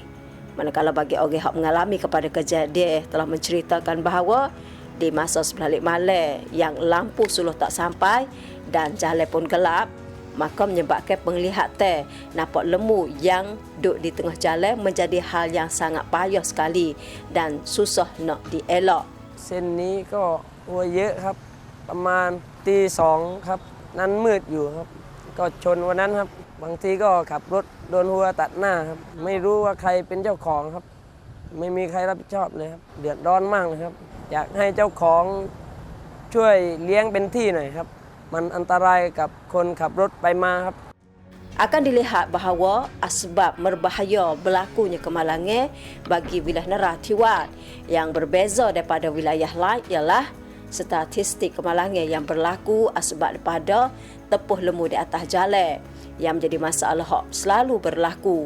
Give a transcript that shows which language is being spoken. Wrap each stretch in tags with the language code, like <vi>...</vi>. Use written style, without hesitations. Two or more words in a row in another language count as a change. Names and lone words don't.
<ms>Manakala bagi orang yang mengalami kepada kejadian telah menceritakan bahawa di masa sebelum malam yang lampu suluh tak sampai dan jalan pun gelap, maka menyebabkan penglihatan nampak lembu yang duduk di tengah jalan menjadi hal yang sangat payah sekali dan susah nak dielak.</ms> <th>เส้นนี้ก็หัวเยอะครับประมาณตีสองครับนั้นมืดอยู่ครับก็ชนวันนั้นครับบางทีก็ขับรถโดนหัวตัดหน้าครับไม่รู้ว่าใครเป็นเจ้าของครับไม่มีใครรับผิดชอบเลยครับเดือดร้อนมากเลยครับอยากให้เจ้าของช่วยเลี้ยงเป็นที่หน่อยครับมันอันตรายกับคนขับรถไปมาครับ</th> <ms>Akan dilihat bahawa asbab berbahaya berlakunya kemalangan bagi wilayah Narathiwat yang berbeza daripada wilayah lain ialah statistik kemalangan yang berlaku asbab daripada tepuh lembu di atas jalan yang menjadi masalah selalu berlaku.</ms>